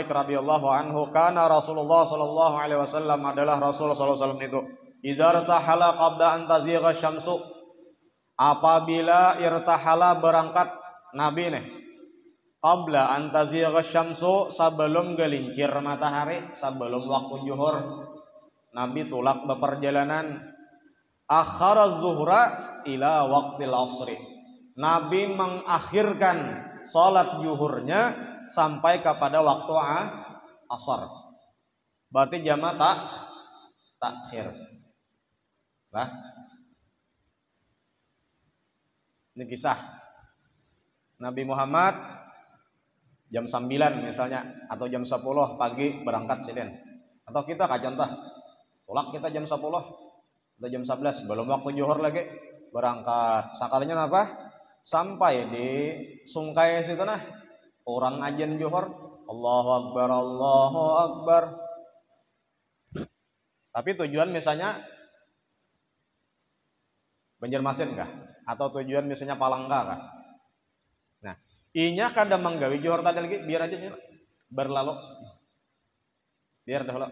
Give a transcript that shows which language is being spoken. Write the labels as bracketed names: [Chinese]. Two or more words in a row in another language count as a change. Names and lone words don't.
[Arabic] رضي الله عنه كان رسول الله صلى الله عليه وسلم, [Indonesian] adalah Rasul [Arabic] صلى الله عليه وسلم [Indonesian] itu [Arabic] إذا ارتحل قبل أن تزيغ الشمس, [Indonesian] apabila irtahala berangkat Nabi nih [Arabic] قبل أن تزيغ الشمس, [Indonesian] sebelum gelincir matahari, sebelum waktu zuhur Nabi tulak beperjalanan, [Arabic] أخر الظهر إلى وقت العصر, [Indonesian] Nabi mengakhirkan sholat zuhurnya sampai kepada waktu asar. Berarti jamak takhir. Nah, ini kisah Nabi Muhammad jam 9 misalnya atau jam 10 pagi berangkat silin. [Banjar] Atau kita contoh tulak kita jam 10 atau jam 11 belum waktu zuhur lagi berangkat. Sakalinya apa? Sampai di Sungkai situ nah orang ajan zuhur, [Arabic] الله أكبر الله أكبر. [Banjar] Tapi tujuan misalnya Banjarmasin kah? Atau tujuan misalnya Palangka kah? Nah, inya kada menggawi zuhur tadi lagi, biar aja berlalu. Biar dahulu.